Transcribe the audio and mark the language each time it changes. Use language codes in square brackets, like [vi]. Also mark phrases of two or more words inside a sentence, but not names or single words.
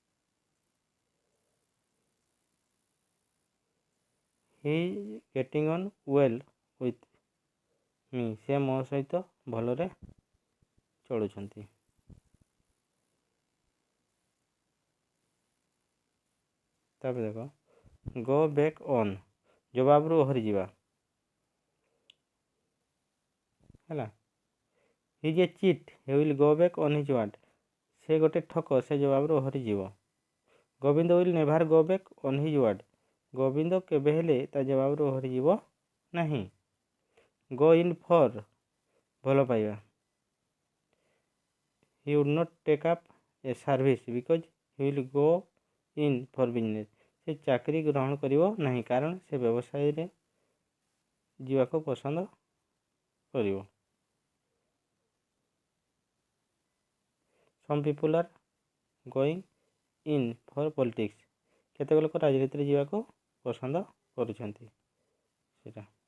[en] he getting on well with me [or] ସେ ମୋ ସହିତ ଭଲରେ ଚଳୁଛନ୍ତି। ତାପରେ ଦେଖ [en] go back on [or] ଜବାବରୁ ଓହରିଯିବା ହେଲା। [en] he's a cheat he will go back on his word [or] ସେ ଗୋଟେ ଠକ ସେ ଜବାବରୁ ଓହରିଯିବ। [en] ଗୋବିନ୍ଦ will never go back on his word [or] ଗୋବିନ୍ଦ କେବେ ହେଲେ ତା ଜବାବରୁ ଓହରିଯିବ ନାହିଁ। [en] go in for [or] ଭଲ ପାଇବା। [en] he would not take up a service because he will go in for business [or] ସେ ଚାକିରି ଗ୍ରହଣ କରିବ ନାହିଁ କାରଣ ସେ ବ୍ୟବସାୟରେ ଯିବାକୁ ପସନ୍ଦ କରିବ। [en] some people are going in for politics [or] କେତେକ ଲୋକ ରାଜନୀତିରେ ଯିବାକୁ ପସନ୍ଦ କରୁଛନ୍ତି ସେଇଟା।